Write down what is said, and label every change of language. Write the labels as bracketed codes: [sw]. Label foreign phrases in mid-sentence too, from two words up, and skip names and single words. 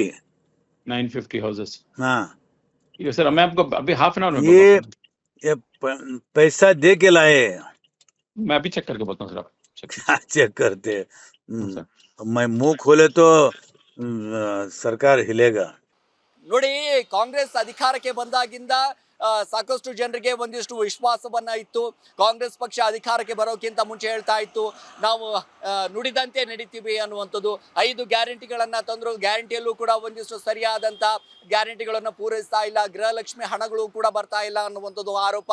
[hi] 950 हाउसेस। हाँ, ये सर मैं आपको अभी [en] half an hour [hi] में ये बताता हूँ। पैसा दे के लाए। मैं अभी चेक करके बोलता हूँ सर, आप चेक क्या चेक करते? सर। मैं मुंह खोले तो सरकार हिलेगा। [kn] ನೋಡಿ, ಕಾಂಗ್ರೆಸ್ ಅಧಿಕಾರಕ್ಕೆ ಬಂದಾಗಿಂದ ಸಾಕಷ್ಟು ಜನರಿಗೆ ಒಂದಿಷ್ಟು ವಿಶ್ವಾಸವನ್ನ ಇತ್ತು. ಕಾಂಗ್ರೆಸ್ ಪಕ್ಷ ಅಧಿಕಾರಕ್ಕೆ ಬರೋಕ್ಕಿಂತ ಮುಂಚೆ ಹೇಳ್ತಾ ಇತ್ತು, ನಾವು ನುಡಿದಂತೆ ನಡೀತೀವಿ ಅನ್ನುವಂಥದ್ದು. 5 ಗ್ಯಾರಂಟಿಗಳನ್ನ ತಂದ್ರು, ಗ್ಯಾರಂಟಿಯಲ್ಲೂ ಕೂಡ ಒಂದಿಷ್ಟು ಸರಿಯಾದಂತ ಗ್ಯಾರಂಟಿಗಳನ್ನು ಪೂರೈಸ್ತಾ ಇಲ್ಲ, ಗೃಹಲಕ್ಷ್ಮಿ ಹಣಗಳು ಕೂಡ ಬರ್ತಾ ಇಲ್ಲ ಅನ್ನುವಂಥದ್ದು ಆರೋಪ.